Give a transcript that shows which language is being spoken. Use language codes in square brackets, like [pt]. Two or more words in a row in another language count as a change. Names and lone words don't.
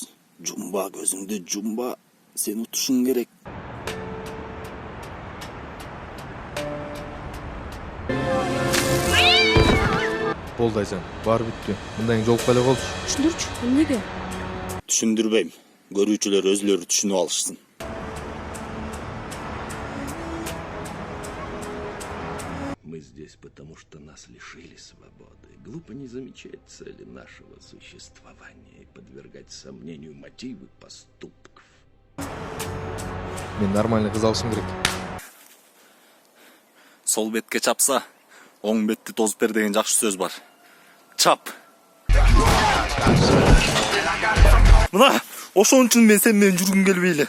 [ky] Жумба көзүңдү, жумба, сен утушуң керек. Болду айжан, баары бүттү. Мындан кийин жолугуп эле болчу. Түшүндүрчү, эмнеге? Түшүндүрбөйм. Көрүүчүлөр өзүлөрү түшүнүп алышсын. [ru] Мы здесь, потому что нас лишили свободы. Глупо не замечать цели нашего существования и подвергать сомнению мотивы поступков. [ky] Мен нормальный кыз алышым керек. Сол бетке чапса, оң бетти тозуп бер деген жакшы сөз бар. Чап. Мына, ошон үчүн мен сен менен жүргүм келбей эле.